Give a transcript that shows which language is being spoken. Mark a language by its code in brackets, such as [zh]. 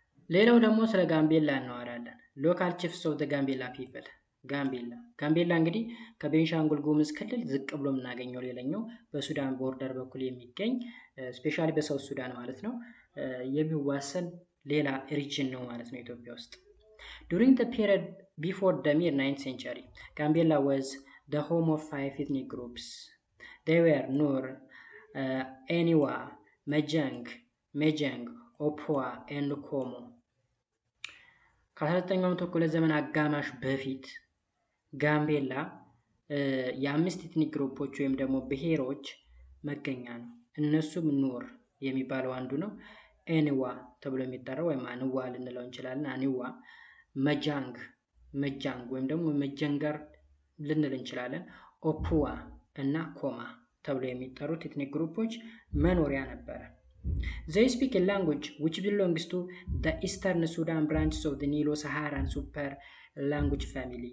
[am] ሌላው ደግሞ ስለ ጋምቤላ እናወራለን። ሎካል ቺፍስ ኦፍ ዘ ጋምቤላ ፒፕል። ጋምቤላ እንግዲህ ከቤንሻንጉል ጉሙዝ ክልል ዝቅ ብሎ የምናገኘው ሌላኛው በሱዳን ቦርደር በኩል የሚገኝ ስፔሻሊ በሳውት ሱዳን ማለት ነው የሚዋሰን ሌላ ሪጅን ነው ማለት ነው ኢትዮጵያ ውስጥ። [en] During the period before the mid-9th century, Gambela was the home of 5 ethnic groups. They were Nur, Eniwa, Mejeng, Opua, and Komo. [am] ከ19ኛው መቶ ክፍለ ዘመን አጋማሽ በፊት ጋምቤላ የአምስት ኤትኒክ ግሩፖች ወይም ደግሞ ብሔሮች መገኛ ነው። እነሱም ኑር የሚባለው አንዱ ነው። ኤኒዋ ተብሎ የሚጠራው ወይም አንዋ ልንለው እንችላለን። አንዋ፣ መጃንግ ወይም ደግሞ መጀንገር ልንል እንችላለን። ኦፑዋ እና ኮማ ተብሎ የሚጠሩት ኤትኒክ ግሩፖች መኖሪያ ነበረ። [en] They speak a language which belongs to the Eastern Sudan branches of the Nilo-Saharan super language family.